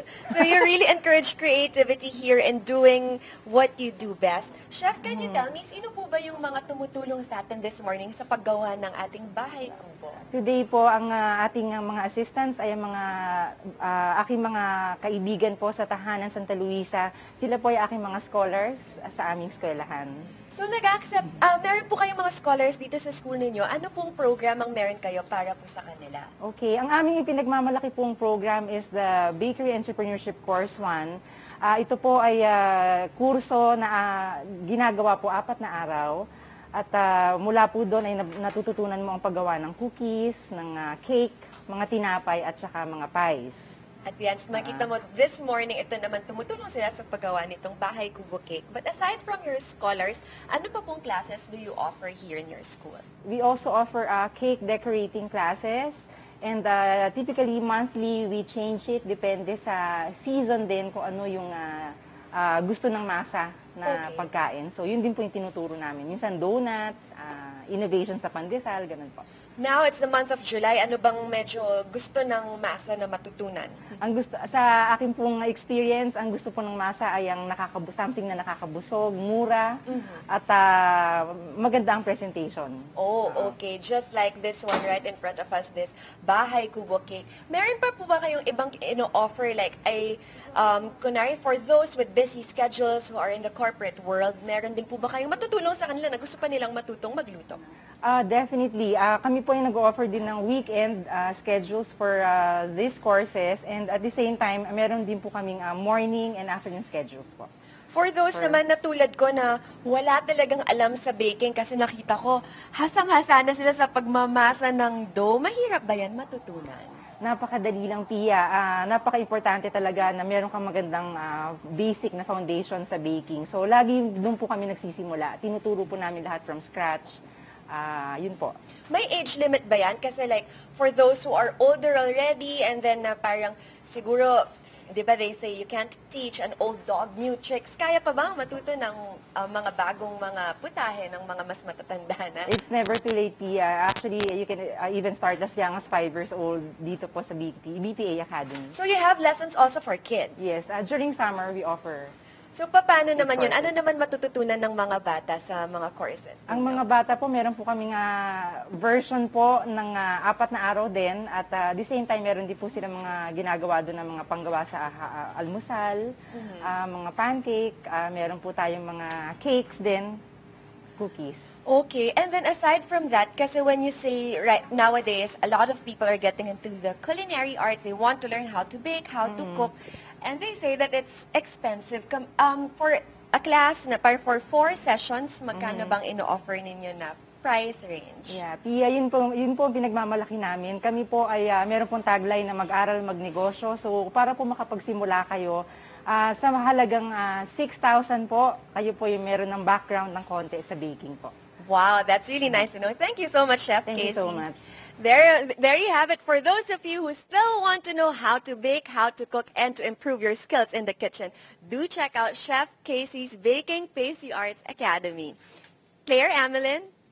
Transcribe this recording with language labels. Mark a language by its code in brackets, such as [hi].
[en] So you really encourage creativity here in doing what you do best. [tl] Chef, [en] can you tell me, [tl] sino po ba yung mga tumutulong sa atin [en] this morning [tl] sa paggawa ng ating bahay kubo? Today po, ang ating mga assistants ay mga aking mga kaibigan po sa Tahanan Santa Luisa. Sila po ay aking mga scholars sa aming eskwelahan. So nag-accept, meron po kayong mga scholars dito sa school ninyo. Ano pong program ang meron kayo para po sa kanila? Okay, ang aming ipinagmamalaki pong program is the Bakery Entrepreneurship Course 1. Ito po ay kurso na ginagawa po 4 na araw. At mula po doon ay natututunan mo ang paggawa ng cookies, ng cake, mga tinapay at saka mga pies. At yan, makita mo, [en] this morning, [tl] ito naman tumutulong sila sa paggawa nitong bahay kubo cake. [en] But aside from your scholars, [tl] ano pa pong [en] classes do you offer here in your school? We also offer cake decorating classes. And typically, monthly, we change it. [tl] Depende sa season din kung ano yung gusto ng masa na pagkain. So, yun din po yung tinuturo namin. Minsan donut, innovation sa pandesal, ganun po. [en] Now, it's the month of July. [tl] Ano bang medyo gusto ng masa na matutunan? Ang gusto, sa akin pong experience, ang gusto po ng masa ay ang something na nakakabusog, mura, at maganda ang presentation. [en] Oh, okay. Just like this one right in front of us, this bahay kubo cake. [tl] Meron pa po ba kayong ibang offer like kunwari [en] for those with busy schedules who are in the corporate world, [tl] meron din po ba kayong matutulong sa kanila na gusto pa nilang matutong magluto? Definitely. Kami po yung nag-offer din ng weekend schedules [en] for these courses, and at the same time, [tl] meron din po kaming [en] morning and afternoon schedules [tl] po. For those naman na tulad ko na wala talagang alam sa baking kasi nakita ko, hasang-hasa na sila sa pagmamasa ng dough, mahirap ba yan matutunan? Napakadali lang, Pia. Napaka-importante talaga na meron kang magandang basic na foundation sa baking. So, lagi doon po kami nagsisimula. Tinuturo po namin lahat from scratch. Yun po. May age limit ba yan? [en] Kasi like, for those who are older already and then [tl] parang siguro, di ba [en] they say you can't teach an old dog new tricks. [tl] Kaya pa ba matuto ng mga bagong mga putahe ng mga mas matatanda na? [en] It's never too late, Pia. Actually, you can even start as young as 5 years old [tl] dito po sa BPA Academy. [en] So you have lessons also for kids? Yes. During summer, we offer [tl] So, paano naman yun? Ano naman matututunan ng mga bata sa mga courses? Ang mga bata po, meron po kaming version po ng 4 na araw din [en] at the same time [tl] meron din po sila mga ginagawa doon ng mga panggawa sa almusal, mga pancake, meron po tayong mga cakes din, cookies. [en] Okay, and then aside from that, [tl] kasi [en] when you say right nowadays, a lot of people are getting into the culinary arts. They want to learn how to bake, how to cook, and they say that it's expensive. For a class [tl] na for 4 sessions, magkano bang ino-offer ninyo na price range? Yeah, Pia, yun po ang pinagmamalaki namin. Kami po ay meron pong tagline na mag-aral, magnegosyo. So para po makapagsimula kayo, sa mahalagang 6,000 po, kayo po yung meron ng background ng konti sa baking po. [en] Wow, that's really nice to know. Thank you so much, Chef Thank Casey. you so much. There you have it. For those of you who still want to know how to bake, how to cook, and to improve your skills in the kitchen, do check out Chef Casey's Baking Pastry Arts Academy. Claire, Amelin?